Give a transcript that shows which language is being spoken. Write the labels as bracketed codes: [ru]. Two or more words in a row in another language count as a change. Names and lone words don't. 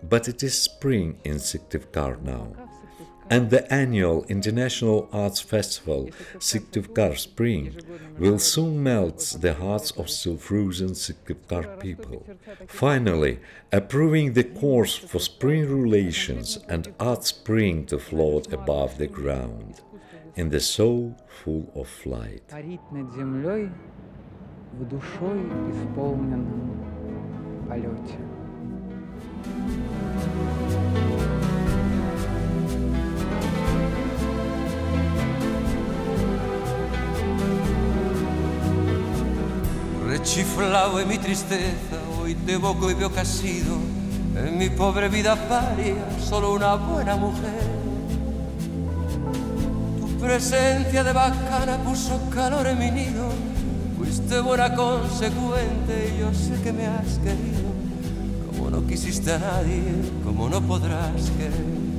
[en] but it is spring in Syktyvkar now. And the annual International Arts Festival, Syktyvkar Spring, will soon melt the hearts of still frozen Syktyvkar people, finally approving the course for spring relations and art spring to float above the ground, in the soul full of flight. [ru] Парить над землей в душой исполненном полете. [es] Rechiflao en mi tristeza, hoy te evoco y veo que has sido en mi pobre vida paria solo una buena mujer. Tu presencia de bacana puso calor en mi nido, fuiste buena consecuente y yo sé que me has querido, como no quisiste a nadie, como no podrás querer.